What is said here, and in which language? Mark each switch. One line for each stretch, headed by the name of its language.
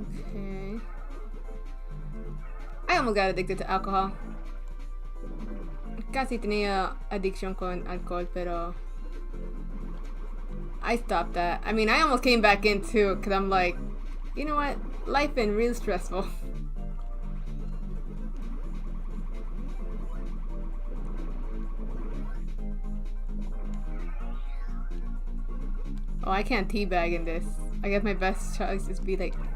English: Okay. I almost got addicted to alcohol.
Spanish: Casi tenía adicción con alcohol, pero
English: I stopped that. I mean, I almost came back into it because I'm like, you know what? Life been real stressful. Oh, I can't teabag in this. I guess my best choice is be like...